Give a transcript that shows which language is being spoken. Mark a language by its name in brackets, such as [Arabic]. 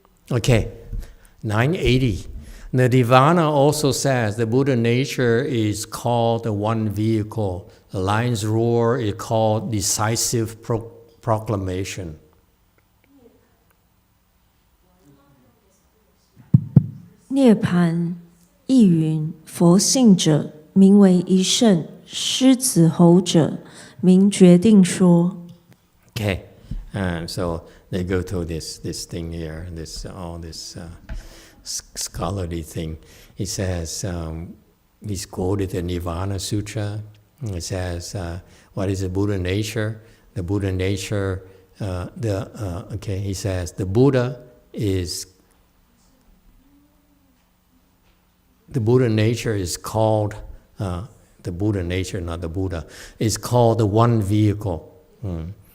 [English] Okay, 980. Nirvana also says the Buddha nature is called the one vehicle. The lion's roar is called decisive proclamation. [Chinese] Nibbana 意云佛性者名为一圣。狮子吼者，名决定说。 [English] Okay, so they go to this thing here, all this scholarly thing. He says, he's quoted the Nirvana Sutra. It says, what is the Buddha nature? The Buddha nature, he says, the Buddha nature is called, the Buddha nature, not the Buddha, is called the one vehicle.